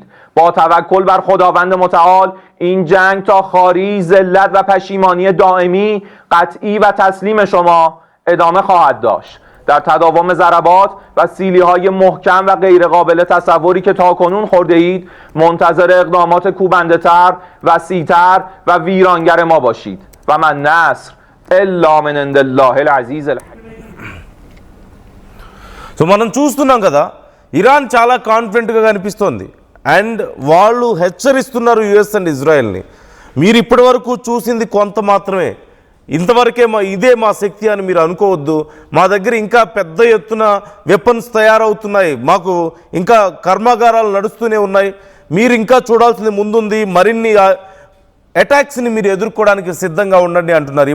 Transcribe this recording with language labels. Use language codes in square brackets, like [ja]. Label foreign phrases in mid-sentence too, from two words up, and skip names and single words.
[fa] با توکل بر خداوند متعال این جنگ تا خواری، ذلت و پشیمانی دائمی، قطعی و تسلیم شما ادامه خواهد داشت. در تداوم ضربات و سیلی‌های محکم و غیرقابل تصوری که تاکنون خورده اید منتظر اقدامات کوبنده‌تر، وسیع‌تر و ویرانگر ما باشید [ar] و من نصر الا من عند الله العزیز الحکیم. [te] సో మనం చూస్తున్నాం కదా, ఇరాన్ చాలా కాన్ఫిడెంట్గా కనిపిస్తోంది అండ్ వాళ్ళు హెచ్చరిస్తున్నారు యుఎస్ అండ్ ఇజ్రాయెల్ని. మీరు ఇప్పటి వరకు చూసింది కొంత మాత్రమే, ఇంతవరకే ఇదే మా శక్తి అని మీరు అనుకోవద్దు. మా దగ్గర ఇంకా పెద్ద ఎత్తున వెపన్స్ తయారవుతున్నాయి, మాకు ఇంకా కర్మాగారాలు నడుస్తూనే ఉన్నాయి, మీరు ఇంకా చూడాల్సింది ముందుంది, మరిన్ని అటాక్స్ని మీరు ఎదుర్కోవడానికి సిద్ధంగా ఉండండి అంటున్నారు.